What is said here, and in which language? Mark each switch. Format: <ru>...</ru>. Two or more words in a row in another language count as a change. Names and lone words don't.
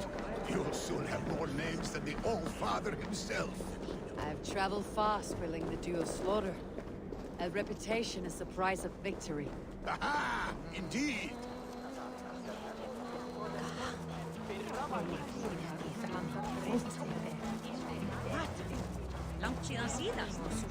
<en>You'll soon have more names than the All-Father himself. I've traveled far, spilling the dew of slaughter. A reputation is the price of victory. Aha! Indeed!</en> <is>Langt síðan síðast.</is>